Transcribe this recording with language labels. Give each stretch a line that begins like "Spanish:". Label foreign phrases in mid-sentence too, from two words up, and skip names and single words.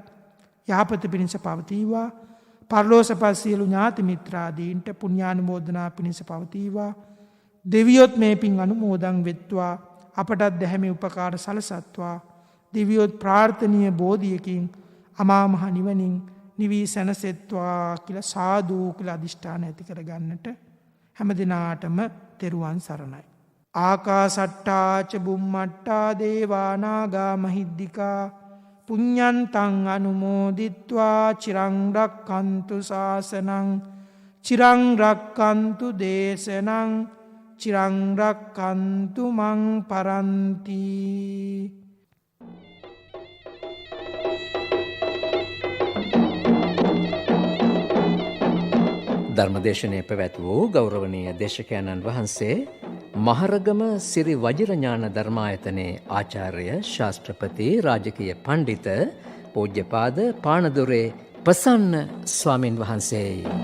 Sinhala: යහපත පිණිස පවතිවා, පරලෝසපත් සියලු ඥාති මිත්‍රාදීන්ට පුණ්‍යානුමෝදනා පිණිස පවතිවා, දෙවියොත් මේ පින් අනුමෝදන් වෙත්වා, අපටත් දැහැමි උපකාර සලසත්වා, දෙවියොත් ප්‍රාර්ථනීය බෝධියකින් අමා මහ නිවනින් නිවී සැනසෙත්වා කියලා සාදු කියලා අධිෂ්ඨාන ඇති කරගන්නට හැම දිනාටම තෙරුවන් සරණයි.
Pali: ආකාසට්ටා ච බුම්මට්ටා දේවා නාග මහිද්దికා පුඤ්ඤන්තං අනුමෝදිත්වා චිරං රක්ඛන්තු ශාසනං චිරං රක්ඛන්තු දේශනං චිරං රක්ඛන්තු මං පරන්ති.
Sinhala: ධර්මදේශනය පැවැත් වූ ගෞරවනීය දේශකයන්න් වහන්සේ මහරගම සිරි වජිරඥාන ධර්මායතනයේ ආචාර්ය ශාස්ත්‍රපති රාජකීය පණ්ඩිත පූජ්‍යපාද පානදුරේ ප්‍රසන්න ස්වාමින් වහන්සේයි.